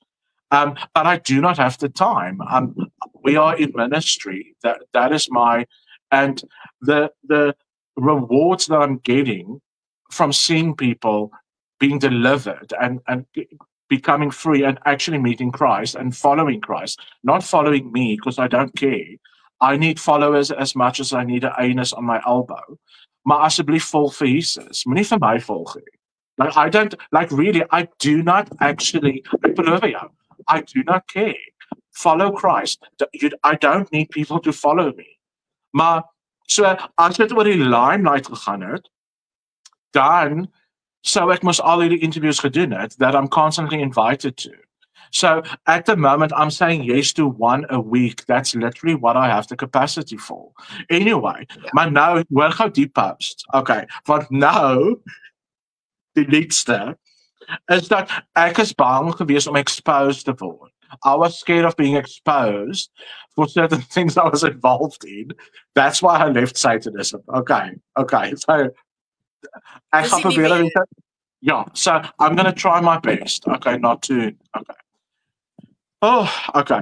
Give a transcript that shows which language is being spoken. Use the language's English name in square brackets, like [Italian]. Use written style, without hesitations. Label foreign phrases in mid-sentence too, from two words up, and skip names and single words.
[English] But I do not have the time. We are in ministry. That is my, and the rewards that I'm getting from seeing people being delivered and becoming free and actually meeting Christ and following Christ, not following me because I don't care. I need followers as much as I need an anus on my elbow. [Afrikaans] Maar asseblief volg vir Jesus. Moenie vir my volg nie. [English] Like I do not actually, [Afrikaans] ek beloof jou, [English] I do not care. Follow Christ. I don't need people to follow me. [Afrikaans] Maar so as dit oor die limelight gegaan het, dan so ek mos al hierdie interviews gedoen het [English] that I'm constantly invited to. So at the moment I'm saying yes to one a week. That's literally what I have the capacity for. Anyway, [Afrikaans] maar nou hoor gou die post. Okay, want nou die liedste is dat ek is bang gewees om exposed te word. [English] I was scared of being exposed for certain things I was involved in. That's why I left Satanism. Okay. So I have to be so I'm going to try my best. Okay, not to. Okay. Oh, okay.